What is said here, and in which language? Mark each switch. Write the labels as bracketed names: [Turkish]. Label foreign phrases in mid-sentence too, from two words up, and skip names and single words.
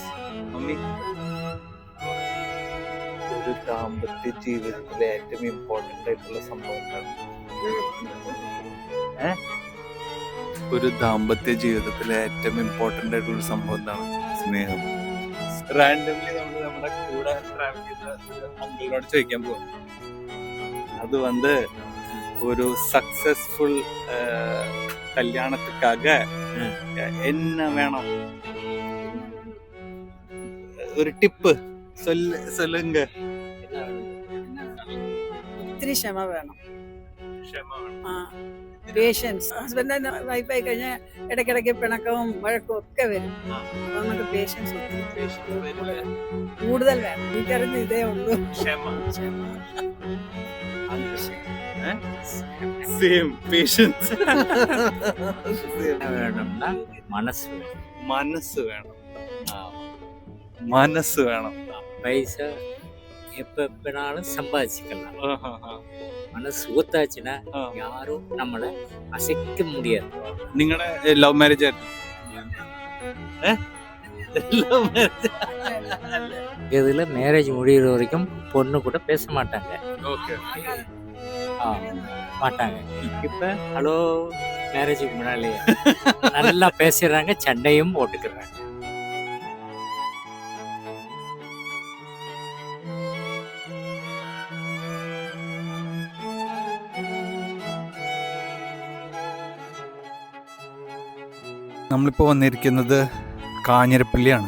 [Malayalam] മമ്മി, ഒരു ദാമ്പത്യ ജീവിതത്തിലെ ഏറ്റവും ഇമ്പോർട്ടന്റ് ആയിട്ടുള്ള സംഭവം എന്താണ്? ഒരു ദാമ്പത്യ ജീവിതത്തിലെ ഏറ്റവും ഇമ്പോർട്ടന്റ് ആയിട്ടുള്ള സംഭവം എന്താണ്? സ്നേഹം. റാൻഡംലി നമ്മൾ നമ്മുടെ കൂടെ ട്രാവൽ ചെയ്ത അങ്കിളിനോട് ചോദിക്കാൻ പോകും. [Tamil] அது வந்து ஒரு சக்சஸ்ஃபுல் கல்யாணத்துக்காக என்ன வேணும்? ஒரு டிப் சொல்லுங்க. [Malayalam] ഒത്തിരി ക്ഷമ വേണം. പേഷ്യൻസ്. ഹസ്ബൻഡ് വൈഫായി കഴിഞ്ഞാൽ ഇടയ്ക്കിടയ്ക്ക് പിണക്കവും വഴക്കും ഒക്കെ വരും. അപ്പൊ നമുക്ക് പേഷ്യൻസ് കൂടുതൽ വേണം. എനിക്കറിഞ്ഞ് ഇതേ ഉള്ളൂ. മനസ്സ് വേണം. പൈസ എപ്പോഴും സമ്പാദിച്ചിക്കണം. [Tamil] மனசு ஊத்தாச்சுன்னா யாரும் நம்மளை அசைக்க முடியாது. [Malayalam] നിങ്ങളുടെ [English] love marriage [Malayalam] ആയിരുന്നു? [Tamil] இதுல மேரேஜ் முடிகிற வரைக்கும் பொண்ணு கூட பேச மாட்டாங்க. மாட்டாங்க. இப்ப ஹலோ மேரேஜுக்கு முன்னாலே நல்லா பேசுறாங்க, சண்டையும் போட்டுக்கிறாங்க. [Malayalam] നമ്മളിപ്പോൾ വന്നിരിക്കുന്നത് കാഞ്ഞിരപ്പള്ളിയാണ്.